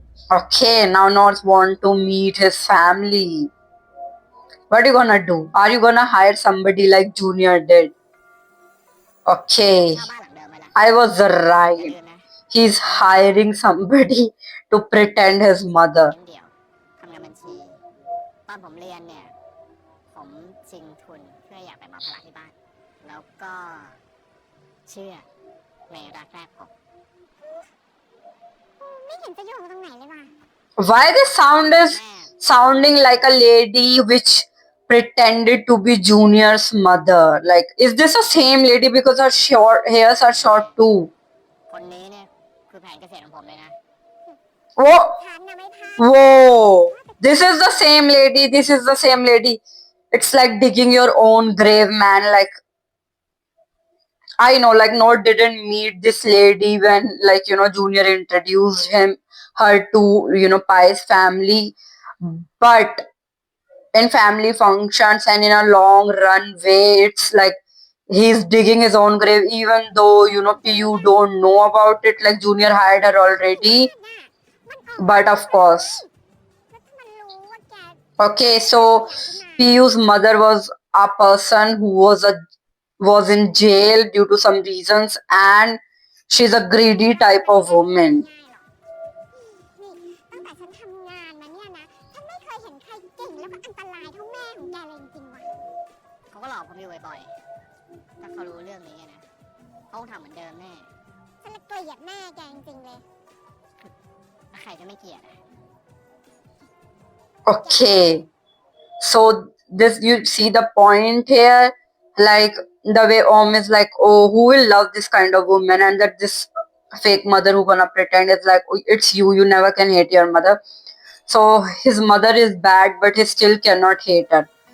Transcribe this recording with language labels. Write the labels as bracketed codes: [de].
[en] Okay, now North want to meet his family. What are you gonna do? Are you gonna hire somebody like Junior did? Okay, [th] เช่าบ้านหลังเดิมไว้ละ [en] I was [th] อย่า [en] right. [th] ลืมนะ [en] He's hiring somebody to pretend his mother. [th] เลี้ยงเดี่ยวทำงานบัญชีตอนผมเรียนเนี่ย ผมชิงทุนเพื่ออยากไปมาภาระที่บ้าน แล้วก็เชื่อในรักแรกพบไม่เห็นจะยุ่งตรงไหนเลยว่ะ [en] Why this sound is sounding like a lady which pretended to be Junior's mother? Like, is this the same lady because her short hairs are short too? [th] คนนี้เนี่ยคือแผนเกษตรของผมเลยนะ [en] Whoa, [th] ฉันน่ะไม่พลาด [en] whoa! This is the same lady. This is the same lady. It's like digging your own grave, man. Like, I know, like, Note didn't meet this lady when, like, Junior introduced her to, Pi's family. But in family functions and in a long runway. It's like he's digging his own grave, even though PU don't know about it. Like Junior hired her already, [th] มันออก [en] but of course. [th] แล้วถ้ามันรู้ว่าแก [en] Okay, so PU's mother was a person who was in jail due to some reasons, and she's a greedy type of woman. [th] นี่ตั้งแต่ฉันทำงานมาเนี่ยนะ ฉันไม่เคยเห็นใครเก่งแล้วก็อันตรายเท่าแม่ของแกเลยจริงๆว่ะเขาก็หลอกผมอยู่บ่อยๆถ้าเขารู้เรื่องนี้นะเขาคงทำเหมือนเดิมแน่ฉันเลยเกลียดแม่แกจริงๆเลยแล้วใครจะไม่เกลียดอ่ะ [en] Okay, so this you see the point here, like the way Om is like, oh, who will love this kind of woman, and that this fake mother who gonna pretend is like, oh, it's you, you never can hate your mother. So his mother is bad, but he still cannot hate her.